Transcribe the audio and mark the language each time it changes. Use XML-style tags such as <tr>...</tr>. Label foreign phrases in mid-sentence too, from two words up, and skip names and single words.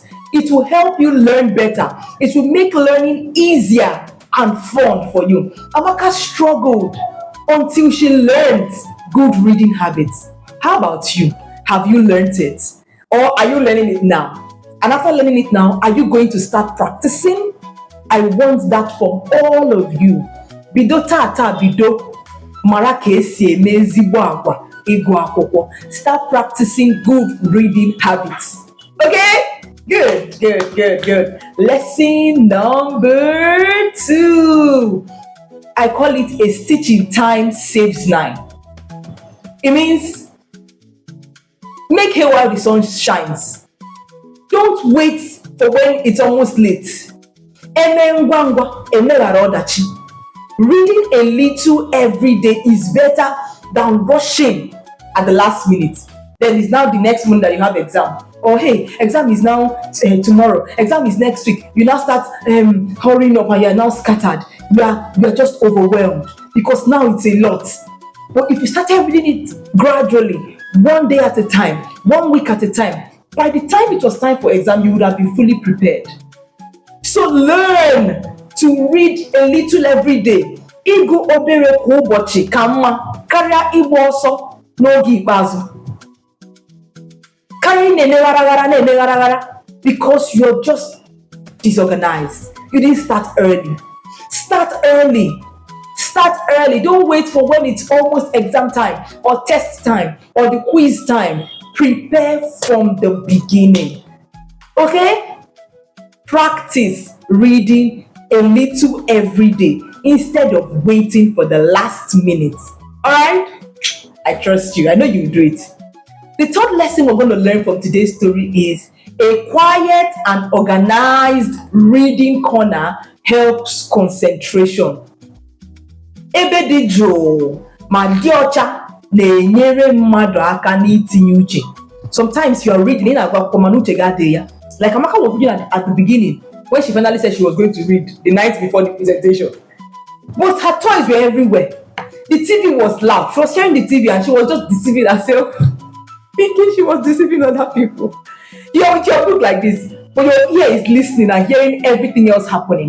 <en>It will help you learn better. It will make learning easier and fun for you. Amaka struggled until she learned good reading habits. How about you? Have you learned it? Or are you learning it now? And after learning it now, are you going to start practicing? I want that from all of you.</en> <ig>Bido tata bido mara ka esi eme ezigbo agwa ịgụ akwụkwọ.</ig> <en>Start practicing good reading habits. Okay? Good. Lesson number 2. I call it a stitch in time saves 9. It means make hay while the sun shines. Don't wait for when it's almost late.</en> <ig>Eme ngwa ngwa, emeghara ọdachi.</ig> <en>Reading a little every day is better than rushing at the last minute. Then it's now the next month that you have exam. Or hey, exam is now tomorrow. Exam is next week. You now start hurrying up and you're now scattered. You are just overwhelmed because now it's a lot. But if you started reading it gradually, one day at a time, 1 week at a time, by the time it was time for exam, you would have been fully prepared. So learn to read a little every day.</en> <ig>Ịgụ obere kwa ụbọchị ka mma karịa ịgba ọsọ n'oge ikpeazụ. Karịa na-eme</ig> <en>because you're just disorganized. You didn't start early. Start early. Don't wait for when it's almost exam time or test time or the quiz time. Prepare from the beginning. Okay? Practice reading a little every day instead of waiting for the last minute. All right? I trust you. I know you'll do it. The third lesson we're going to learn from today's story is a quiet and organized reading corner helps concentration.</en> <ig>Ebe dị jụụ ma dị ọcha na-enyere mmadụ aka n'itinye uche.</ig> <en>Sometimes you are reading in</en> <ig>agwa mana uche ga-adị ya.</ig> <en>Like Amaka was reading at the beginning when she finally said she was going to read the night before the presentation. But her toys were everywhere. The TV was loud. She was hearing the TV and she was just deceiving herself, thinking she was deceiving other people. You're with your book like this, but your ear is listening and hearing everything else happening.</en>